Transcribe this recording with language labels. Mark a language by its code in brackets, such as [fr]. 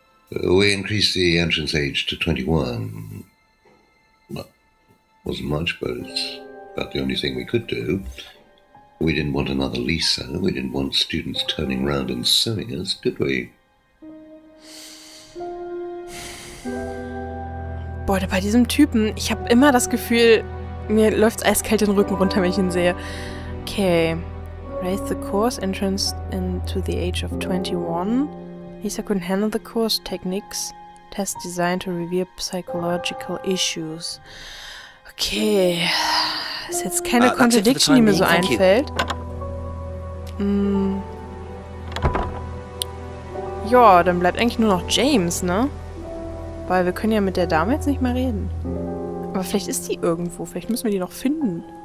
[en] We increased the entrance age to 21. Well, wasn't much, but it's about the only thing we could do. We didn't want another Lisa. We didn't want students turning around and suing us, did we? [de] Boah, bei diesem Typen, ich habe immer das Gefühl, mir läuft's eiskalt den Rücken runter, wenn ich ihn sehe. Okay. [en] Raise the course entrance into the age of 21. Lisa couldn't handle the course techniques. Test designed to reveal psychological issues. Okay. [de] Ist jetzt keine Contradiction, die mir so einfällt. Ja, dann bleibt eigentlich nur noch James, ne? Weil wir können ja mit der Dame jetzt nicht mehr reden. Aber vielleicht ist die irgendwo. Vielleicht müssen wir die noch finden.